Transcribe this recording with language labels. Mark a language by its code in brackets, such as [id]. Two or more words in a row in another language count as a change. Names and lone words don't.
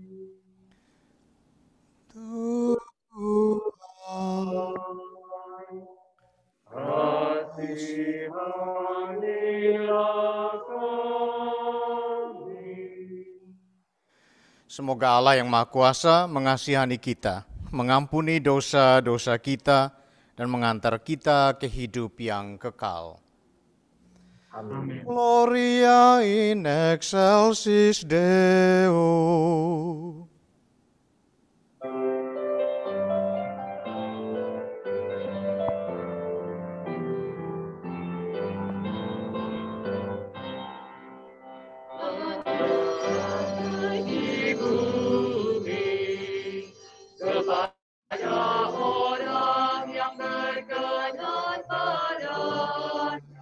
[id] Kasihanilah kami. semoga Allah yang Maha Kuasa mengasihani kita, mengampuni dosa-dosa kita, dan mengantar kita ke hidup yang kekal. Amin. [la] Gloria in excelsis Deo. [id] Di bumi, kepada orang yang berkenan padanya,